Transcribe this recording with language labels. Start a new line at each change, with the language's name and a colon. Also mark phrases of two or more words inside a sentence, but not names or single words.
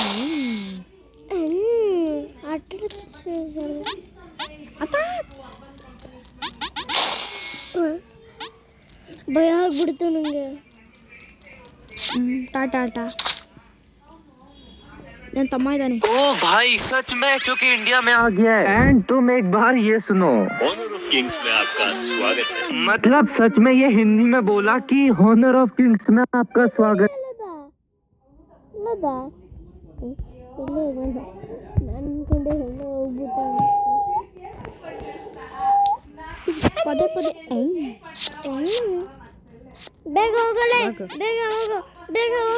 Kannada: ಭಯ ಆಗ್ಬಿಡ್ತು ನನಗೆ. ಟಾಟಾ ನನ್ನ ತಮ್ಮ ಇದ್ದಾನೆ.
Hindi: ओ भाई सच में चूंकि इंडिया में आ गया है। एंड तुम एक बार ये सुनो, ऑनर ऑफ किंग्स में आपका स्वागत है। मतलब सच में ये हिंदी में बोला कि ऑनर ऑफ किंग्स में आपका स्वागत।
Kannada: ಪದೇ ಪದೇ ಬೇಗ ಹೋಗಲೇ, ಬೇಗ ಹೋಗು, ಬೇಗ ಹೋಗು.